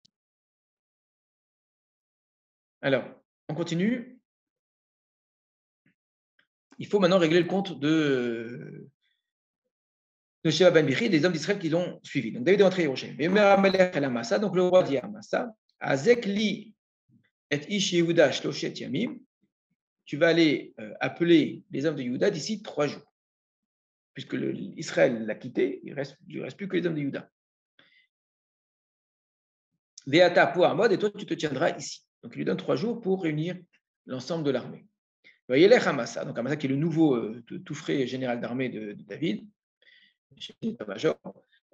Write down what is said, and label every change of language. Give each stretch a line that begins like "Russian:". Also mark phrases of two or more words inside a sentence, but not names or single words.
French: Alors, on continue. Il faut maintenant régler le compte de Sheva ben Bichi et des hommes d'Israël qui l'ont suivi. Donc David est entré à Yerushalayim. Donc le roi dit à Amasa,
Hebrew: הזעק לי את איש יהודה שלשת ימים,
French: tu vas aller appeler les hommes de Yehuda d'ici 3 jours. Puisque Israël l'a quitté, il ne reste plus que les hommes de Yehuda.
Hebrew: ואתה פה עמד,
French: et toi tu te tiendras ici. Donc il lui donne 3 jours pour réunir l'ensemble de l'armée.
Hebrew: וילך עמשא,
French: donc Amasa qui est le nouveau tout frais général d'armée de David, chef d'état-major.